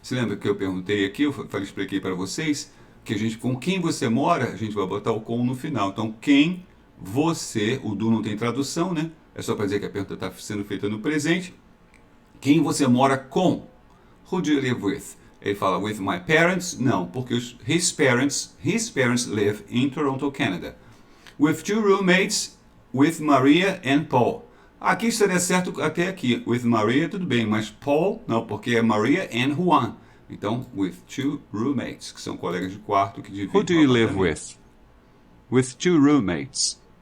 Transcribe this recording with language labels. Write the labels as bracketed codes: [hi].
[pt] Você lembra que eu perguntei aqui, expliquei para vocês, que a gente, com quem você mora, a gente vai botar o com no final. Então, quem você, o do não tem tradução, né? É só para dizer que a pergunta está sendo feita no presente. Quem você mora com? [en] Who do you live with? [pt] Ele fala [en] with my parents? [pt] Não, porque [en] his parents live in Toronto, [pt] Canada. [en] With two roommates, with Maria and Paul. [pt] Aqui estaria certo até aqui. With Maria, tudo bem, mas Paul, não, porque é Maria and Juan. Então, [en] with two roommates, [pt] que são colegas de quarto que dividem. [en] Who do you live with? With two roommates.